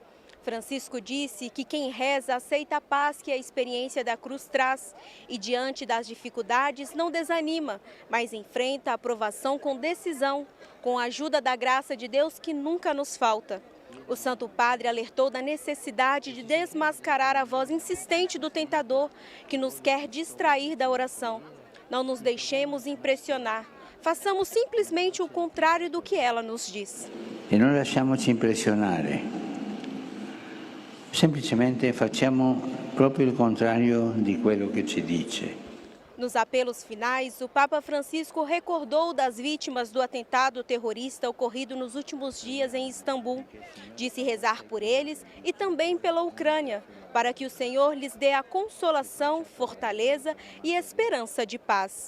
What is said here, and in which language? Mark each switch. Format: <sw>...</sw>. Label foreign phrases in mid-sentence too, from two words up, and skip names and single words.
<pt>Francisco disse que quem reza aceita a paz que a experiência da cruz traz e, diante das dificuldades, não desanima, mas enfrenta a provação com decisão, com a ajuda da graça de Deus que nunca nos falta. O Santo Padre alertou da necessidade de desmascarar a voz insistente do tentador que nos quer distrair da oração. Não nos deixemos impressionar. Façamos simplesmente o contrário do que ela nos diz.</pt> <it>E non lasciamoci impressionare. Semplicemente facciamo proprio il contrario di quello che ci dice.</it> <pt>Nos apelos finais, o Papa Francisco recordou das vítimas do atentado terrorista ocorrido nos últimos dias em Istambul. Disse rezar por eles e também pela Ucrânia, para que o Senhor lhes dê a consolação, fortaleza e esperança de paz.</pt>